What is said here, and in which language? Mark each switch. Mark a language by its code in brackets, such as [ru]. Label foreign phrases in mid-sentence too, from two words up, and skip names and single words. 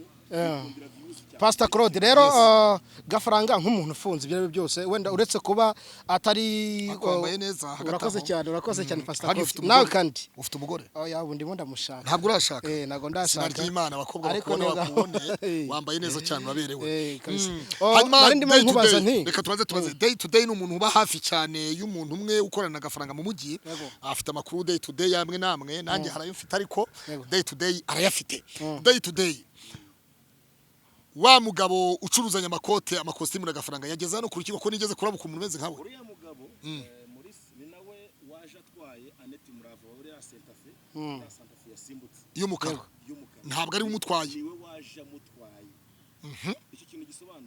[rw] Pastor Claude rero gafaranga nk'umuntu ufunze ibyo byose wenda uretse kuba atari urakoze cyane Pastor Claude nawe kandi ufite umugore oya ubundi mo ndamushaka ntabwo urashaka nago ndashaka Imana abakobwa bakubone wambaye neza cyane baberewe hanyuma ndimo nkubaza nti reka tubaze [en] day to day [rw] n'umuntu uba hafi cyane y'umuntu umwe ukorana agafaranga mu mujyi afite amakuru [en] day to day [rw] yamwe namwe nanjye harayo mfite ariko [en] day to day [rw] arayafite [en] day to day [rw] wa mugabo ucuruzanya amakote amakositimu n'agafaranga yageze hano ku rukiko ko nigeze kurabuka umuntu umeze nkawe uriya mugabo muri ni nawe waje atwaye Anete Murava uri ya Santa Fe yasimbutse y'umukara ntabwo ari umutwaye niwe waje amutwaye iki kintu gisobanuka